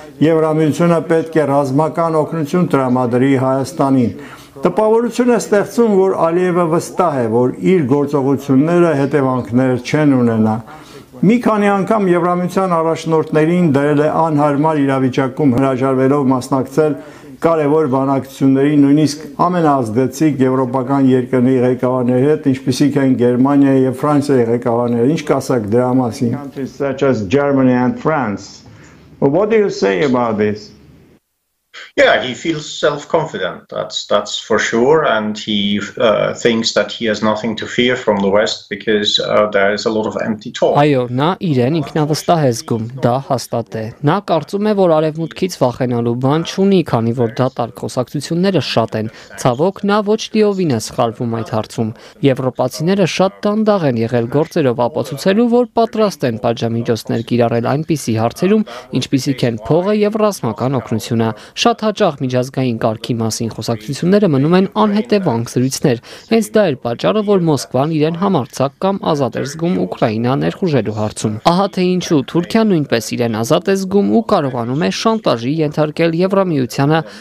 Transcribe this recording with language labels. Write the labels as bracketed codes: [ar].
[hy] Եվրամիությունը պետք է ռազմական օգնություն տրամադրի Հայաստանին։ Տպավորություն է ստեղծում, որ Ալիևը վստահ է, որ իր գործողությունները հետևանքներ չեն ունենա։ Մի քանի անգամ Եվրամիության առաջնորդներին դրել է անհարմար իրավիճակում հրաժարվելով մասնակցել կարևոր բանակցությունների, նույնիսկ ամենաազդեցիկ եվրոպական երկրների ղեկավարների հետ, ինչպիսիք են Գերմանիայի եւ Ֆրանսիայի ղեկավարները։ Ինչ կասեք դրա մասին? [en] Countries such as Germany and France. Well, what do you say about this? Yeah, he feels self-confident, that's for sure, and he thinks that he has nothing to fear from the West because there is a lot of empty talk. [hy] Այո, նա իրեն ինքնավստահ է զգում, դա հաստատ է։ Նա կարծում է, որ արևմուտքից վախենալու բան չունի, քանի որ դատարկ խոսակցությունները շատ են։ Ցավոք, նա ոչ լիովին է սխալվում այդ հարցում։ Եվրոպացիները շատ դանդաղ են եղել գործերով ապացուցելու, որ պատրաստ են պատժամիջոցներ կիրառել այնպիսի հարցերում, ինչպիսիք են փողը եւ ռազմական օգնությունը։ Շատ հաճախ միջազգային կարգի մասին խոսակցությունները մնում են անհետևանք զրույցներ։ Հենց դա էր պատճառը, որ Մոսկվան իրեն համարձակ կամ ազատ էր զգում Ուկրաինա ներխուժելու հարցում։ Ահա թե ինչու Թուրքիան նույնպես իրեն ազատ է զգում ու կարողանում է շանտաժի ենթարկել Եվրամիությանը